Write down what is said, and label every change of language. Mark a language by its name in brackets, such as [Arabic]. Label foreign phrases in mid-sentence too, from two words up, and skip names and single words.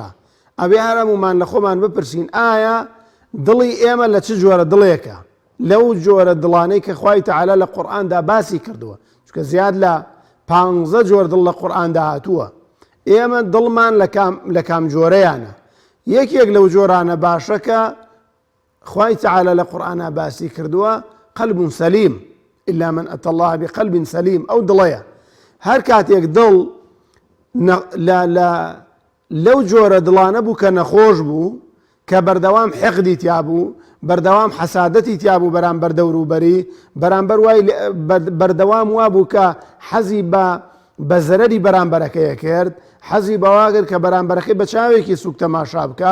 [Central Kurdish] ئەبێ هەرەمومان لە خۆمان بپرسین ئایا دڵی ئێمە لە چ جۆرە دڵێکە لەو جۆرە دڵانەی کە خوای تەعالا لە قورئاندا باسی کردووە چونکە زیاد لە 15 جۆر دڵ لە قورئاندا هاتووە. ئێمە دڵمان لە کام جۆرەیانە یەکێک لەو جۆرانە باشەکە خوای تەعالا لە قورئاندا باسی کردووە [Arabic] قەلب سەلیم إلا من أتى الله بقلب سەلیم [Central Kurdish] ئەو دڵەیە. هەر کاتێک دڵ لەو جۆرە دڵانە بوو کە نەخۆش بوو کە بەردەوام حقدی تیا بوو بەردەوام حەسادەتی تیا بوو بەرامبەر دەوروبەری بەرامبەر وای بەردەوام وا بوو کە حەزی بە زەرەری بەرامبەرەکەیە کرد حەزی بەوا کرد کە بەرامبەرەکەی بە چاوێکی سوک تەماشا بکە.